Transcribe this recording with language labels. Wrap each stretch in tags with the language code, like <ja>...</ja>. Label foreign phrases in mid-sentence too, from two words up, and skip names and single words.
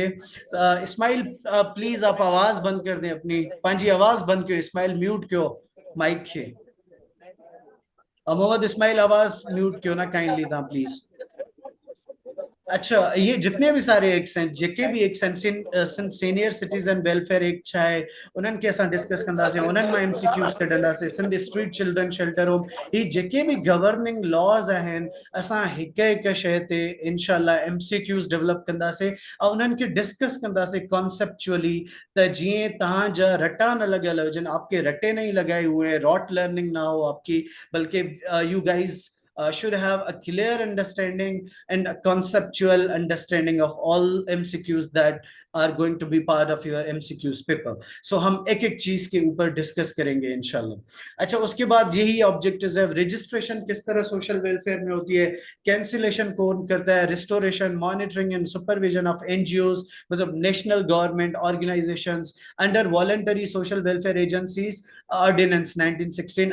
<sd>इस्माइल प्लीज</sd> <ur>آپ آواز بند کر دیں اپنی,</ur> <sd>पांजी आवाज बंद क्यों, इस्माइल म्यूट क्यों माइक खे, मोहम्मद इस्माइल आवाज म्यूट क्यों ना काइंडली था प्लीज।</sd> <ur>اچھا، یہ جتنے بھی سارے ایکٹس ہیں,</ur> <sd>जेके भी</sd> <ur>ایکٹس ہیں، سینیئر سٹیزن ویلفیئر ایکٹ ہے,</ur> <sd>उन्हनि खे असां डिस्कस कंदासीं, उन्हनि मां एमसीक्यूज़ कढंदासीं, सिंध स्ट्रीट चिल्ड्रन शेल्टर होम, ही जेके भी</sd> <en>governing laws</en> <sd>आहिनि, असां हिक हिक शइ ते इंशाल्लाह</sd> <en>MCQs develop</en> <sd>कंदासीं ऐं उन्हनि खे डिस्कस कंदासीं कॉन्सेप्चुअली, त जीअं तव्हांजा रटा न लॻियल हुजनि,</sd> <ur>آپ کے رٹے نہیں لگائے ہوئے ہیں,</ur> <en>rote learning</en> <ur>نا ہو آپ کی، بلکہ</ur> <en>you guys should have a clear understanding and a conceptual understanding of all MCQs that are going to be part of your MCQs paper.</en> <ur>So ہم ایک ایک چیز کے اوپر ڈسکس کریں گے ان شاء اللہ. اچھا، اس کے بعد یہی آبجیکٹوز ہے۔ رجسٹریشن کس طرح</ur> <en>social welfare</en> <ur>میں ہوتی ہے، کینسلیشن کون کرتا ہے، ریسٹوریشن,</ur> <en>monitoring and supervision of NGOs,</en> <ur>मतलब</ur> <en>national government organizations under voluntary social welfare agencies,</en> <ur>ऑर्डिनेंस 1916।</ur>